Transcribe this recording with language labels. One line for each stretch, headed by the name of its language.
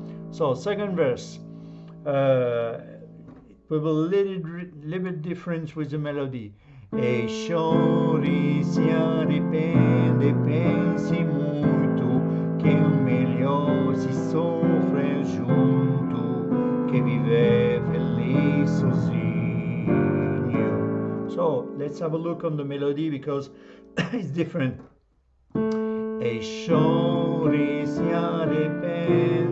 English: So second verse, we will little bit different with the melody.
Portuguese: E chore, se arrepende, pense muito, que o melhor se sofre junto, que viver feliz sozinho.
English: So let's have a look on the melody because it's different.
Portuguese: E chore, se arrepende.